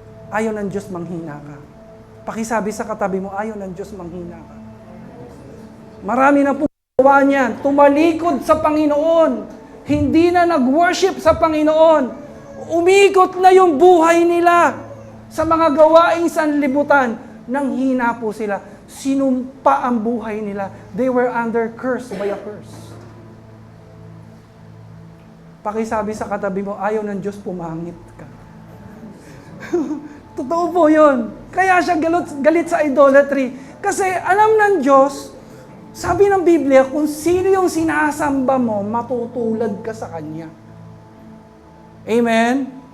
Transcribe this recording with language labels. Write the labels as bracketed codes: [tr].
[tl] Ayaw ng Diyos manghina ka. Pakisabi sa katabi mo, ayaw ng Diyos manghina ka. Marami na po gawa niyan. Tumalikod sa Panginoon. Hindi na nag-worship sa Panginoon. Umikot na yung buhay nila sa mga gawaing sanlibutan. Nang hina po sila. Sinumpa ang buhay nila. [en] They were under curse by a curse. [tl] Pakisabi sa katabi mo, ayaw ng Diyos pumangit ka. Totoo po yun. Kaya siya galit sa idolatry. Kasi alam ng Diyos, sabi ng Biblia, kung sino yung sinasamba mo, matutulad ka sa Kanya. Amen?